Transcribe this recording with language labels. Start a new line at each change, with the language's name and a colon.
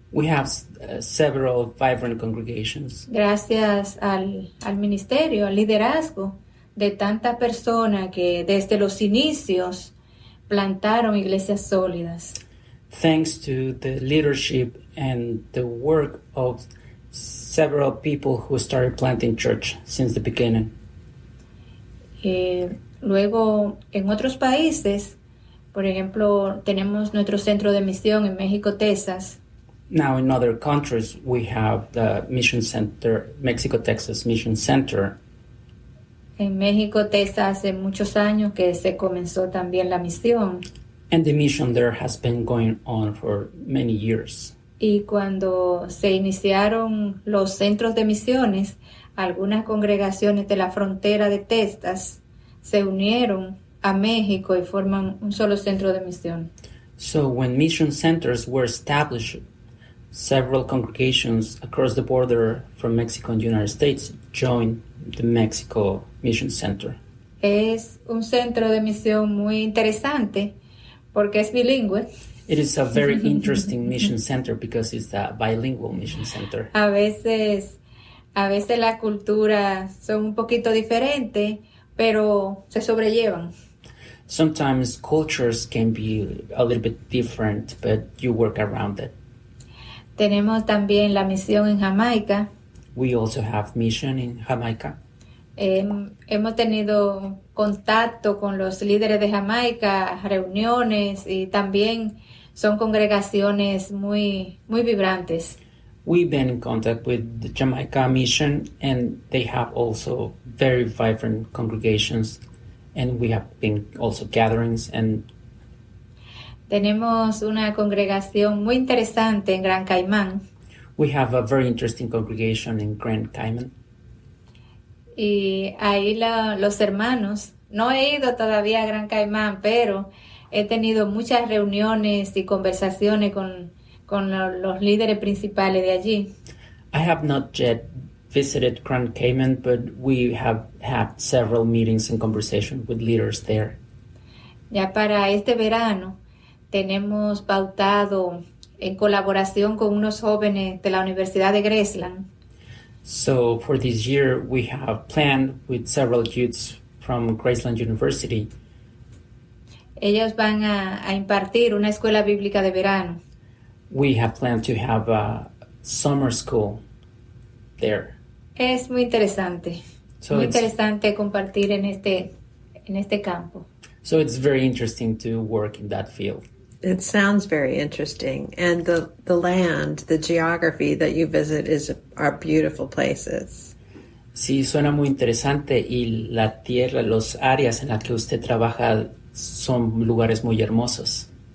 English: We have several vibrant congregations.
Spanish: Gracias al ministerio, al liderazgo de tantas personas que desde los inicios plantaron iglesias sólidas.
English: Thanks to the leadership and the work of several people who started planting church since the beginning.
Spanish: Luego, en otros países, por ejemplo, tenemos nuestro centro de misión en México, Texas.
English: Now in other countries, we have the Mission Center, Mexico, Texas Mission Center.
Spanish: En México, Texas, hace muchos años que se comenzó también la misión.
English: And the mission there has been going on for many years.
Spanish: Y cuando se iniciaron los centros de misiones, algunas congregaciones de la frontera de Texas se unieron a México y forman un solo centro de misión.
English: So when mission centers were established, several congregations across the border from Mexico and the United States joined the Mexico Mission Center.
Spanish: Es un centro de misión muy interesante porque es bilingüe.
English: It is a very interesting mission center because it's a bilingual mission center.
Spanish: A veces las culturas son un poquito diferentes, pero se sobrellevan.
English: Sometimes cultures can be a little bit different, but you work around it.
Spanish: Tenemos también la misión en Jamaica.
English: We also have mission in Jamaica.
Spanish: Hemos tenido contacto con los líderes de Jamaica, reuniones, y también son congregaciones muy, muy vibrantes.
English: We've been in contact with the Jamaica mission, and they have also very vibrant congregations, and we have been also gatherings. And
Spanish: tenemos una congregación muy interesante en Gran Caimán.
English: We have a very interesting congregation in Grand Cayman.
Spanish: Y ahí los hermanos, no he ido todavía a Gran Caimán, pero he tenido muchas reuniones y conversaciones con los líderes principales de allí.
English: I have not yet visited Grand Cayman, but we have had several meetings and conversations with leaders there.
Spanish: Ya para este verano tenemos pautado en colaboración con unos jóvenes de la Universidad de Graceland.
English: So for this year, we have planned with several youths from Graceland University.
Spanish: Ellos van a impartir una escuela bíblica de verano.
English: We have planned to have a summer school there.
Spanish: Es muy interesante.
English: So
Spanish: muy interesante compartir en este campo.
English: So it's very interesting to work in that field. It sounds very interesting. And the land, the geography that you visit are beautiful places.
Spanish: Sí, suena muy interesante, y la tierra, las áreas en las que usted trabaja son lugares muy hermosos.